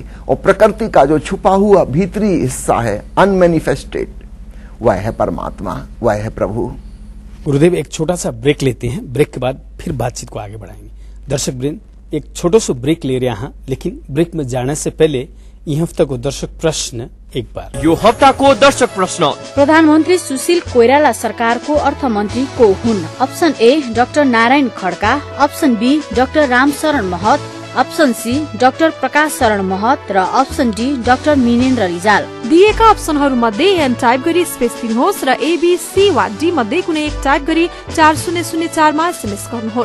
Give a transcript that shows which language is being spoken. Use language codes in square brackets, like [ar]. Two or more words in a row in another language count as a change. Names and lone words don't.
[hi] और प्रकृति का जो छुपा हुआ भीतरी हिस्सा है, अनमैनिफेस्टेड, वह है परमात्मा, वह है प्रभु। गुरुदेव, एक छोटा सा ब्रेक लेते हैं, ब्रेक के बाद फिर बातचीत को आगे बढ़ाएंगे। दर्शक वृंद, एक छोटो सो ब्रेक ले रहे हैं, लेकिन ब्रेक में जाने से पहले यह हफ्ता को दर्शक प्रश्न एक बार। [ne] यो हफ्ता को दर्शक प्रश्न। प्रधानमन्त्री सुशील कोइराला सरकारको अर्थमन्त्री को हुन्? [en] option A Doctor [ne] नारायण खड्का, [en] option B Doctor [ne] रामशरण महत, [en] option C Doctor [ne] प्रकाश शरण महत र [en] option D Doctor [ne] मिनेन्द्र रिजाल। दिएका अप्सनहरू मध्ये [en] N type [ne] गरी स्पेस दिनुहोस् र एबीसी वा डी मध्ये कुनै एक टाइप गरी 4004 मा एसएमएस गर्नुहोस्